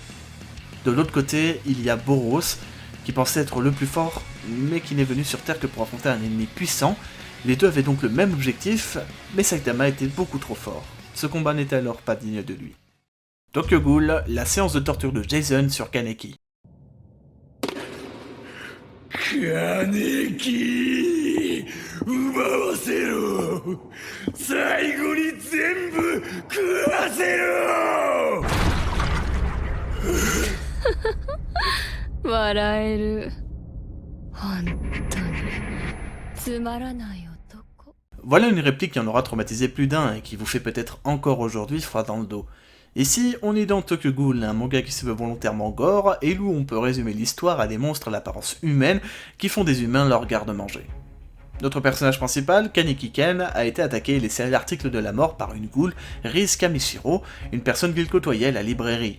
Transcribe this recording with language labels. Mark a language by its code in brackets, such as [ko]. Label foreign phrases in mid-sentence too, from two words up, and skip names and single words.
[fr] De l'autre côté, il y a Boros, qui pensait être le plus fort, mais qui n'est venu sur Terre que pour affronter un ennemi puissant. Les deux avaient donc le même objectif, mais Saitama était beaucoup trop fort. Ce combat n'était alors pas digne de lui. Tokyo Ghoul, la séance de torture de Jason sur Kaneki. [ja] Kaneki, 奪わせろ。最後に全部食わせろ。笑える。本当につまらない男。 [fr] Voilà une réplique qui en aura traumatisé plus d'un et qui vous fait peut-être encore aujourd'hui froid dans le dos. Ici, on est dans Tokyo Ghoul, un manga qui se veut volontairement gore et où on peut résumer l'histoire à des monstres à l'apparence humaine qui font des humains leur garde-manger. Notre personnage principal, Kaneki Ken, a été attaqué et laissé à l'article de la mort par une ghoul, Riz Kamishiro, une personne qu'il côtoyait à la librairie.